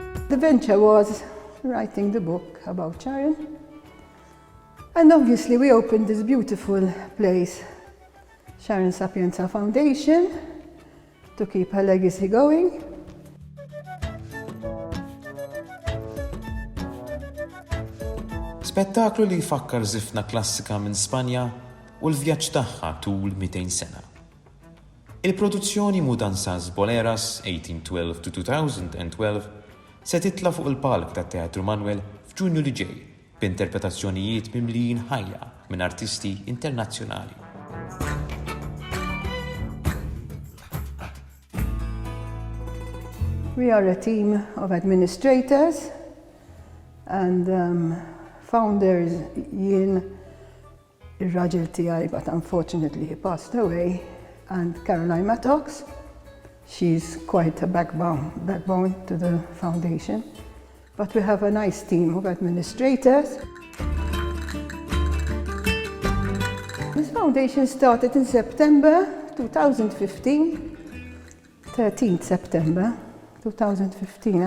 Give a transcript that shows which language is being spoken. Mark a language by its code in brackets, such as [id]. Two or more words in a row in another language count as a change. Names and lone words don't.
[en] The venture was writing the book about Sharon. And obviously we opened this beautiful place, Sharon Sapienza Foundation, to keep her legacy going. [mt] Spettaklu li jfakkar żifna klassika minn Spanja u l-vjaġġ tagħha tul 200 sena. Il-produzzjoni Mu-Danzas Boleras 1812-2012 se titla fuq il-palk tat-Teatru Manoel f'Ġunju li ġej b'interpretazzjonijiet mimlijin ħajja minn artisti internazzjonali. [en] We are a team of administrators and founders [mt] jien ir-raġel tiegħi, [en] but unfortunately he passed away, and Caroline Mattox. She's quite a backbone to the foundation. But we have a nice team of administrators. This foundation started in September 2015, 13th September 2015.